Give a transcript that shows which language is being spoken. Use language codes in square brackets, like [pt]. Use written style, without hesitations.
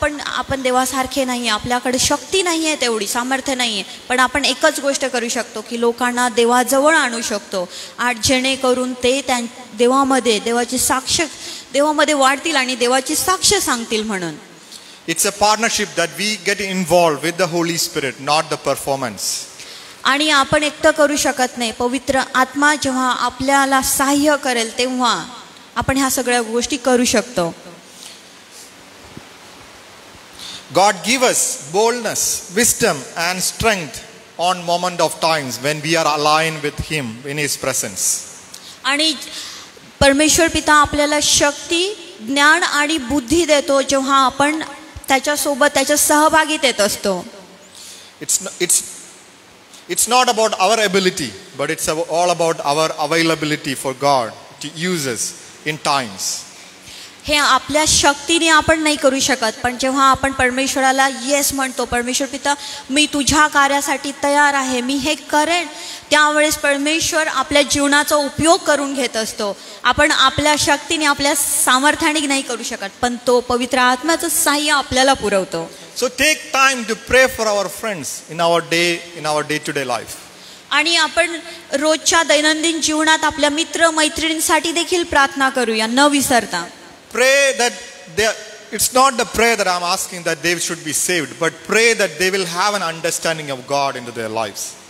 [mr] आपण देवासारखे नाही, आपल्याकडे शक्ती नाही आहे, तेवढी सामर्थ्य नाही आहे, पण आपण एकच गोष्ट करू शकतो की लोकांना देवाजवळ आणू शकतो आणि जेणेकरून ते देवामध्ये वाढतील आणि देवाची साक्ष सांगतील. म्हणून [en] It's a partnership that we get involved with the Holy Spirit, not the performance. [mr] आणि आपण एकटं करू शकत नाही. पवित्र आत्मा जेव्हा आपल्याला सहाय्य करेल तेव्हा आपण ह्या सगळ्या गोष्टी करू शकतो. [en] God give us boldness, wisdom and strength on moment of times when we are aligned with Him in His presence. [mr] आणि परमेश्वर पिता आपल्याला शक्ती, ज्ञान आणि बुद्धी देतो जेव्हा आपण त्याच्यासोबत त्याच्या सहभागीत येत असतो. [en] It's not about our ability, but it's all about our availability for God to use us in times. [mr] हे आपल्या शक्तीने आपण नाही करू शकत, पण जेव्हा आपण परमेश्वराला येस म्हणतो, परमेश्वर पिता मी तुझ्या कार्यासाठी तयार आहे, मी हे करेन, त्यावेळेस परमेश्वर आपल्या जीवनाचा उपयोग करून घेत असतो. आपण आपल्या शक्तीने, आपल्या सामर्थ्याने नाही करू शकत, पण तो पवित्र आत्म्याचं सहाय्य आपल्याला पुरवतो. [en] So take time to pray for our friends in our day-to-day life. [mr] आणि आपण रोजच्या दैनंदिन जीवनात आपल्या मित्र मैत्रिणींसाठी देखील प्रार्थना करूया न विसरता. [en] Pray that it's not the prayer that I'm asking that they should be saved, but pray that they will have an understanding of God into their lives.